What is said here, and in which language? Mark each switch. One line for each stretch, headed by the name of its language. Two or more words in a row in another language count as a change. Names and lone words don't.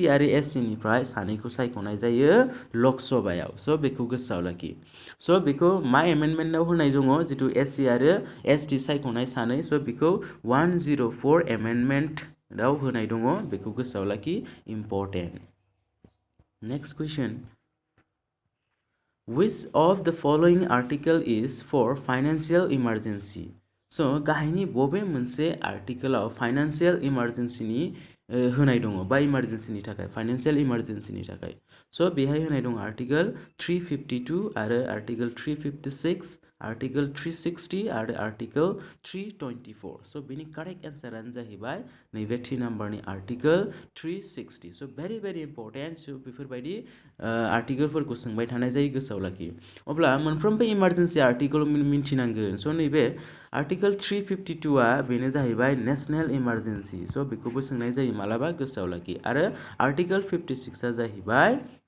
Bodo: आरो एससी निफ्राय सानैखौ सायख'नाय जायो लक सभायाव सो बेखौ गोसोआव लाखि सो बेखौ मा एमेन्डमेन्टआव होनाय दङ जितु एससी आरो एसटी सायख'नाय सानै सो बेखौ 104 एमेन्डमेन्टआव होनाय दङ बेखौ गोसोआव लाखि
English: important next question Which of the following article is for financial emergency?
Bodo: So गाहायनि बबे मोनसे आर्टिकलाव
English: financial emergency
Bodo: होनाय दङ बा इमारजेन्सिनि थाखाय
English: financial emergency
Bodo: थाखाय सो बेहाय होनाय दङ आर्टिकल 352 आरो आर्टिकल 356 आर्टिकल 360 आरो आर्टिकल 324 सो बेनि
English: correct answer
Bodo: जाहैबाय नैबे 3 नाम्बारनि आर्टिकल 360 सो
English: very important
Bodo: सो बेफोरबायदि आर्टिकलफोरखौ सोंबाय थानाय जायो गोसोआव लाखि अब्ला मोनफ्रोमबो
English: emergency article
Bodo: मिन्थिनांगोन सो नैबे आर्टिकल 352 आ बेनो जाहैबाय
English: national emergency
Bodo: सो बेखौबो सोंनाय जायो मालाबा गोसोआव लाखि आरो आर्टिकल 56 आ जाहैबाय